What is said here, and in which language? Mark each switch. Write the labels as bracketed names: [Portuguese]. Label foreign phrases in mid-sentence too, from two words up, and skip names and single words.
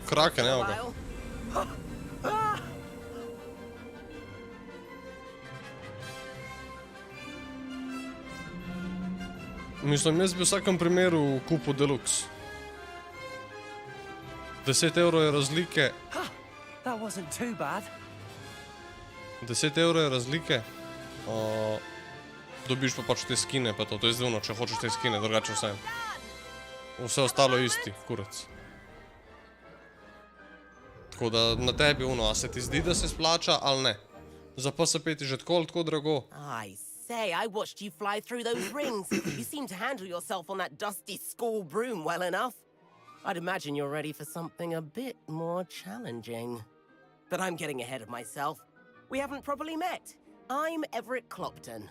[English] Kraken, once in a [Slovenian] evo ga. [English] while. [Slovenian] Mislim, jaz bi v vsakem primeru kupil Deluxe. 10 € je razlike. [English] That wasn't too bad. [Slovenian] 10 € je razlike. Dobiš pa pač te skine, pa to je zdivno, če hočeš te skine, drugače vse. Vse ostalo je isti, kurac. Tako da na tebi a se ti zdi, da se splača ali ne. Za PSP je že tako drago. [English] I say, I watched you fly through those rings. You seem to handle yourself on that dusty school broom well enough. I'd imagine you're ready for something a bit more challenging. But I'm getting ahead of myself. We haven't properly met. I'm Everett Clopton.